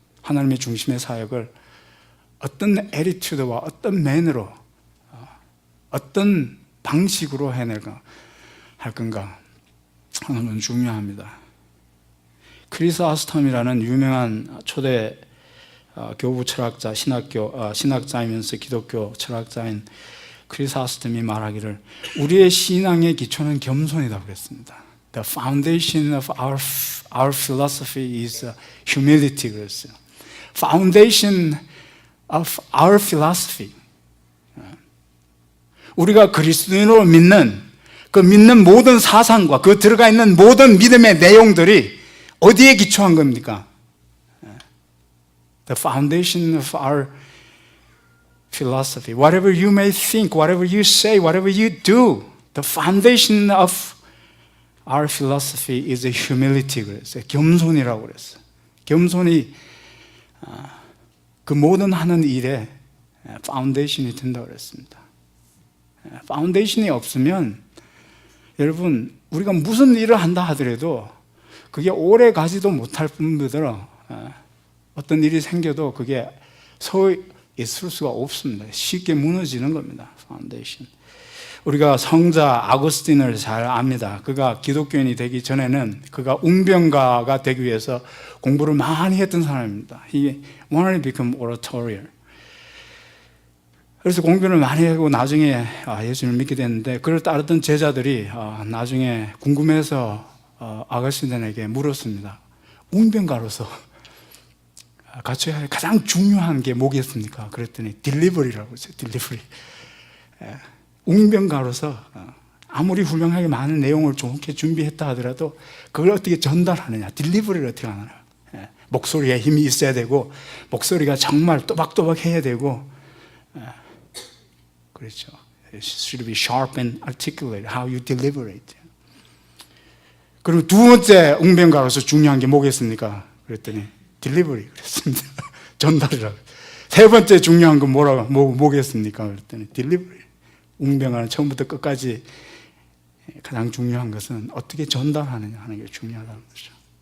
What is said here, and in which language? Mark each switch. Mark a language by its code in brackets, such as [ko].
[ko] 하나님의 중심의 사역을 어떤 애티튜드와 어떤 매너로 어떤 방식으로 해낼까 할 건가 하는 건 중요합니다. 크리스오스톰이라는 유명한 초대 교부 철학자, 신학자이면서 기독교 철학자인 크리스오스톰이 말하기를 우리의 신앙의 기초는 겸손이라고 그랬습니다. [en] The foundation of our philosophy is humility [ko] 그랬어요. [en] Foundation of our philosophy. [ko] 우리가 그리스도인으로 믿는 그 믿는 모든 사상과 그 들어가 있는 모든 믿음의 내용들이 어디에 기초한 겁니까? [en] The foundation of our philosophy. Whatever you may think, whatever you say, whatever you do, the foundation of our philosophy is humility [ko] 그랬어요. 겸손이라고 그랬어요. 겸손이 그 모든 하는 일에 파운데이션이 된다고 그랬습니다. 파운데이션이 없으면 여러분 우리가 무슨 일을 한다 하더라도 그게 오래 가지도 못할 뿐더러 어떤 일이 생겨도 그게 서 있을 수가 없습니다. 쉽게 무너지는 겁니다. 파운데이션. 우리가 성자 아구스틴을 잘 압니다. 그가 기독교인이 되기 전에는 그가 웅변가가 되기 위해서 공부를 많이 했던 사람입니다. [en] He wanted to become oratorial. [ko] 그래서 공부를 많이 하고 나중에 예수님을 믿게 됐는데 그를 따르던 제자들이 나중에 궁금해서 아거스틴에게 물었습니다. 웅변가로서 갖춰야 할 가장 중요한 게 뭐겠습니까? 그랬더니 딜리버리라고 했어요. 딜리버리. 웅변가로서 아무리 훌륭하게 많은 내용을 좋게 준비했다 하더라도 그걸 어떻게 전달하느냐, 딜리버리를 어떻게 하느냐. 목소리에 힘이 있어야 되고 목소리가 정말 또박또박 해야 되고, 그렇죠. [en] It should be sharp and articulate how you deliver it. [ko] 그리고 두 번째 웅변가로서 중요한 게 뭐겠습니까? 그랬더니 딜리버리 그랬습니다. 전달이라고. 세 번째 중요한 건 뭐겠습니까? 그랬더니 딜리버리. 웅변가는 처음부터 끝까지 가장 중요한 것은 어떻게 전달하느냐 하는 게 중요하다는 거죠.